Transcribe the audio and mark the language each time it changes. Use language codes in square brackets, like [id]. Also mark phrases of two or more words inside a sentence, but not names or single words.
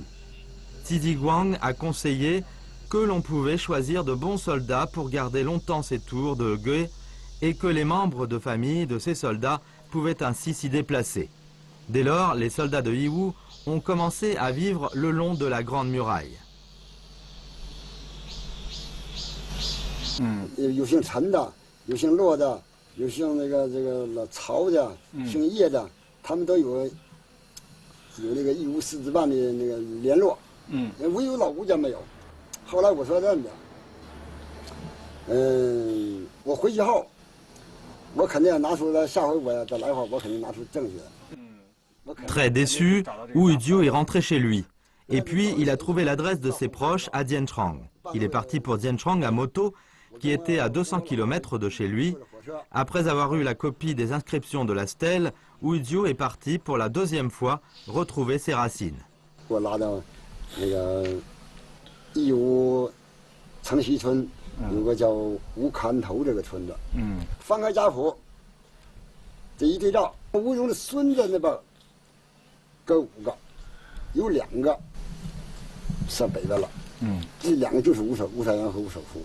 [fr] Tiziguang a conseillé que l'on pouvait choisir de bons soldats pour garder longtemps ces tours de guet et que les membres de famille de ces soldats pouvaient ainsi s'y déplacer. Dès lors, les soldats de Yiwu ont commencé à vivre le long de la Grande Muraille. [zh] 有姓陈的，有姓骆的，有姓这个曹的，姓叶的，他们都有那个义乌师资办的那个联络。唯有老吴家没有。后来我说这样的，我回去后，我肯定要拿出来，下回我再来话，我肯定拿出证据来。 [fr] Très déçu, Wu Yudiu est rentré chez lui. Et puis, il a trouvé l'adresse de ses proches à Jianchang. Il est parti pour Jianchang à moto, qui était à 200 km de chez lui. Après avoir eu la copie des inscriptions de la stèle, Wu Yudiu est parti pour la 2e fois retrouver ses racines. [zh] 我拉到那个义乌城西村有个叫吴坎头这个村子，翻开家谱，这一对照，吴荣的孙子那边各5个，有2个上北边了， 这两个就是吴山元和吴守福。